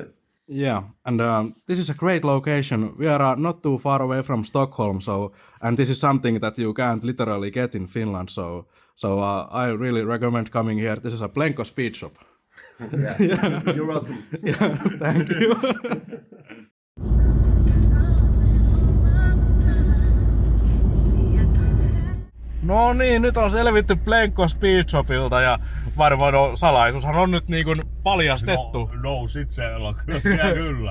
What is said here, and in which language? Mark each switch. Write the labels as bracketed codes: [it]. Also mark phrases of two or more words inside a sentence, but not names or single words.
[en] Yeah, and this is a great location. We are not too far away from Stockholm, and this is something that you can't literally get in Finland. So I really recommend coming here. This is a Plenko Speed Shop. Yeah, you're welcome. Yeah, thank you. [fi] No niin, nyt on selvitty Plenko Speed Shopilta ja varmaan salaisuushan on nyt niin kuin paljastettu. No sit se kyllä, kyllä.